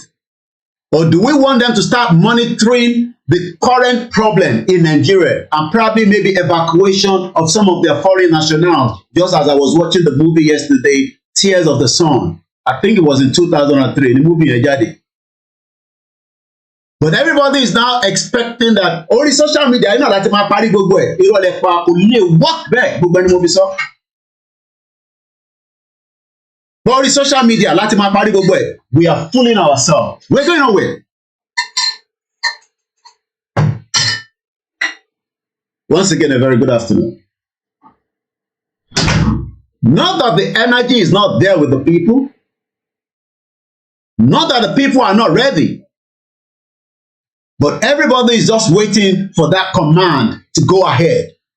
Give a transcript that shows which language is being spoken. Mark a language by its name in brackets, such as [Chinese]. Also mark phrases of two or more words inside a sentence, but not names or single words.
[English] Or do we want them to start monitoring the current problem in Nigeria and probably maybe evacuation of some of their foreign nationals? Just as I was watching the movie yesterday, Tears of the Sun. I think it was in 2003, the movie Ejade. But everybody is now expecting that only social media, [Yoruba] láti máa parí gbogbo ẹ̀, ìrọ̀lẹ́ pa kò lè work bẹ́ẹ̀ gbogbo ẹni mo fi sọ. [English] Only social media, [Yoruba] láti máa parí gbogbo ẹ̀, [English] we are fooling ourselves. We're going nowhere. Once again, a very good afternoon. Not that the energy is not there with the people. Not that the people are not ready. But everybody is just waiting for that command to go ahead.